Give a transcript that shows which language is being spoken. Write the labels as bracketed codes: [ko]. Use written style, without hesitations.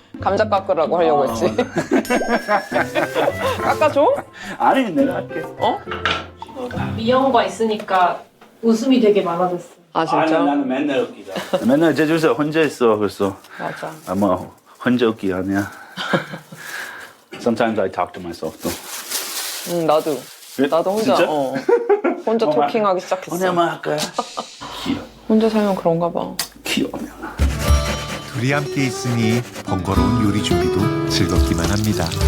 [ko] 감자 깎으라고 하려고 했지. 깎아줘? 아니 내가 할게. 어? 미영과 있으니까 웃음이 되게 많아졌어. 아 진짜? 나는 맨날 웃기다. 맨날 제주에서 혼자 있어. 그래서 맞아. 아마 혼자 웃기 아니야. [en] Sometimes I talk to myself though. [ko] 나도. 나도 혼자 진짜? 혼자 토킹하기 시작했어. 오늘만 할까요? 귀여워. 혼자 살면 그런가 봐. 귀여워. 둘이 함께 있으니 번거로운 요리 준비도 즐겁기만 합니다.